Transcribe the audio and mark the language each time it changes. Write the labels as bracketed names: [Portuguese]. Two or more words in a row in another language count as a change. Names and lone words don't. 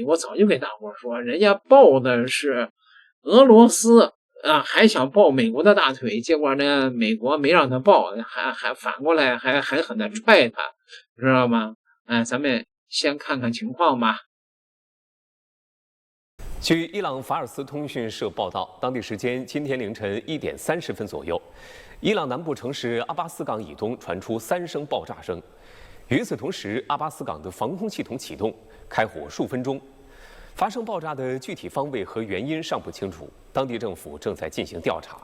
[Chinese] 我早就給大夥說，人家抱的是俄羅斯啊，還想抱美國的大腿，結果呢，美國沒讓他抱，還反過來還狠狠的踹他，知道嗎？咱們先看看情況吧。據伊朗法爾斯通訊社報道，當地時間今天凌晨1點30分左右，伊朗南部城市阿巴斯港以東傳出3聲爆炸聲。與此同時，阿巴斯港的防空系統啟動，開火數分鐘。發生爆炸的具體方位和原因尚不清楚，當地政府正在進行調查。